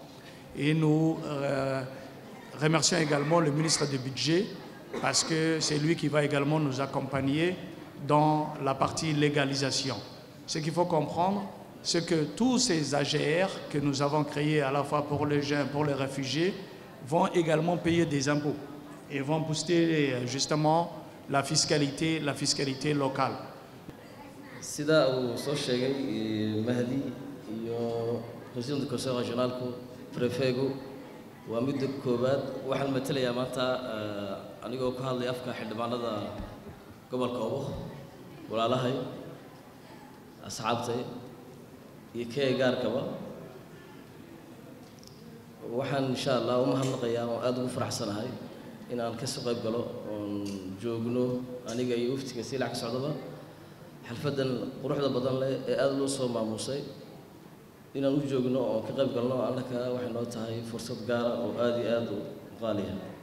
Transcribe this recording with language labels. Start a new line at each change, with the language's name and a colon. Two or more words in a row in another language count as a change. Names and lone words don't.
French: Et nous remercions également le ministre du budget parce que c'est lui qui va également nous accompagner dans la partie légalisation. Ce qu'il faut comprendre, c'est que tous ces AGR que nous avons créés à la fois pour les jeunes, pour les réfugiés, vont également payer des impôts et vont booster justement la fiscalité locale.
Somali: Sida uu soo sheegay Mahdi iyo
French: president du conseil régional
Somali: prefego waa mid koobaad waxaan matalayaa maanta anigoo ku hadlay afka xildhibaanada gobolka Obok walaalahay asxaabtay iyo gaarkaba waxaan
Arabic: إن شاء الله
Somali: u mahadnaqayaa oo aad ugu faraxsanahay in aan ka soo qayb galo oo joogno aniga iyo uftiga Siilac ka socdaba xalfadan quruxda badan leh ee aad loo soo maamusay in aan u joogno oo ka qayb galno annaka waxay noo tahay fursad gaar ah oo aad iyo aad u qaali ah